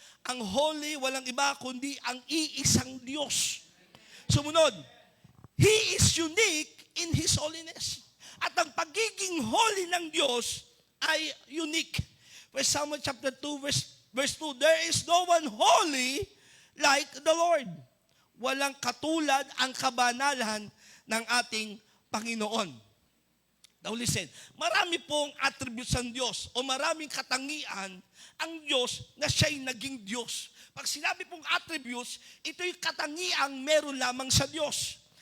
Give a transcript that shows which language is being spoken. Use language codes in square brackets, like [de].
[tl] Ang holy, walang iba kundi ang iisang Diyos. [en] Sumunod, He is unique in His holiness. [tl] At ang pagiging holy ng Diyos ay unique. [en] 1 Samuel chapter 2 verse 2, there is no one holy like the Lord. [tl] Walang katulad ang kabanalan ng ating Panginoon. Now listen, marami pong attributes ng Diyos o maraming katangian ang Diyos na siya'y naging Diyos. Pag sinabi pong attributes, ito'y katangiang meron lamang sa Diyos.